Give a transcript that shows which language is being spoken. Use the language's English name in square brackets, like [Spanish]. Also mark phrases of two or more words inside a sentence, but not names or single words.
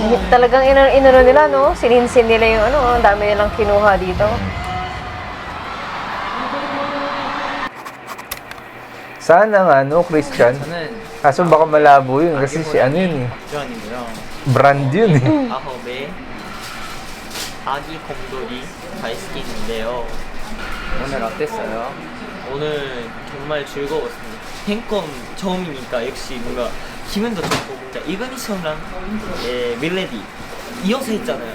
[Filipino] Talagang inano nila, no? Sininsin nila yung ano, ang dami nilang kinuha dito. Sana nga, no, Christian? [Korean] 저는 [Filipino] Kaso baka malabo yun kasi si ano yun eh. [Korean] 박주환이고요. [Filipino] Brand yun eh. [Korean] 아홉의 아기 곰돌이 다이스키인데요. 오늘 어땠어요? 오늘 정말 즐거웠습니다. 팬컴 처음이니까 역시 뭔가 기분도 좋고 진짜 이그니션랑 밀레디 이어서 했잖아요.